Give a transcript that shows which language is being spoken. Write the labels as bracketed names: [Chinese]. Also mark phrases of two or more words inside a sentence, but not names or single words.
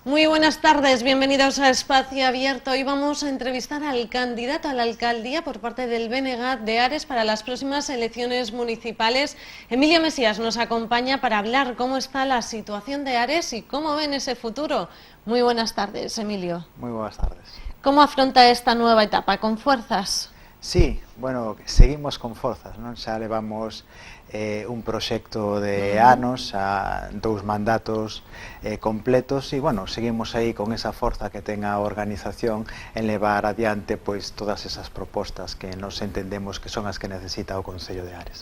[Spanish] buenas tardes, bienvenidos a Espacio Abierto. Hoy vamos a entrevistar al candidato a la alcaldía por parte del BNG de Ares para las próximas elecciones municipales. Emilio Mesías nos acompaña para hablar cómo está la situación de Ares y cómo ven ese futuro. Muy buenas tardes, Emilio. Muy buenas tardes. ¿Cómo afronta esta nueva etapa? ¿Con fuerzas? Sí, [Galician] bueno, seguimos con forzas, non? Xa levamos un proxecto de anos, a 2 mandatos completos e, bueno, seguimos aí con esa forza que ten a organización en levar adiante pois todas esas propostas que nos entendemos que son as que necesita o Concello de Ares.